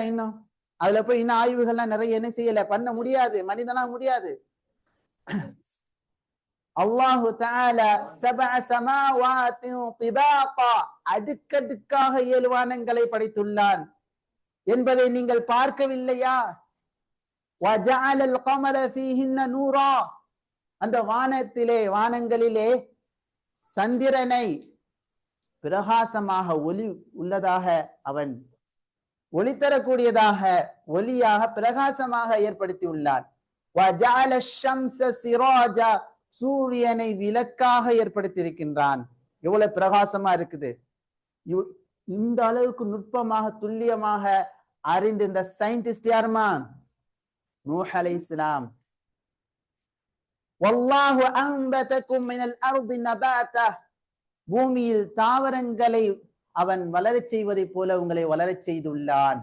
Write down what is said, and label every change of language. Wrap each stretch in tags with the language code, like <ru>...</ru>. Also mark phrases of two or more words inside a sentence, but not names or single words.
<ta>இன்னும் அதுல போய் இன்னும் ஆய்வுகள்லாம் நிறைய என்ன செய்யல, பண்ண முடியாது, மனிதனா முடியாது.</ta> <ar>الله تعالى سبع سماوات طباقا,</ar> <ta>அடுக்கடுக்காக 7 வானங்களை படைத்துள்ளான் என்பதை நீங்கள் பார்க்கவில்லையா?</ta> <ar>وَجَعَلَ الْقَمَرَ فِيهِنَّ نُورًا,</ar> <ta>அந்த வானங்களிலே சந்திரனை பிரகாசமாக ஒளி உள்ளதாக, அவன் ஒளி தரக்கூடியதாக, ஒளியாக பிரகாசமாக ஏற்படுத்தி உள்ளான்.</ta> <ar>وَجَعَلَ الشَّمْسَ سِرَاجًا,</ar> <ta>சூரியனை விளக்காக ஏற்படுத்தி இருக்கின்றான். எவ்வளவு பிரகாசமா இருக்குது! இந்த அளவுக்கு நுட்பமாக துல்லியமாக அறிந்த இந்த சயின்டிஸ்ட் யாருமா? நூஹ் அலைஹிஸ்ஸலாம்.</ta> <ar>والله أنبتكم من الأرض نباتا,</ar> <ta>பூமியில் தாவரங்களை அவன் வளரச் செய்வதை போல உங்களை வளரச் செய்துள்ளான்.</ta>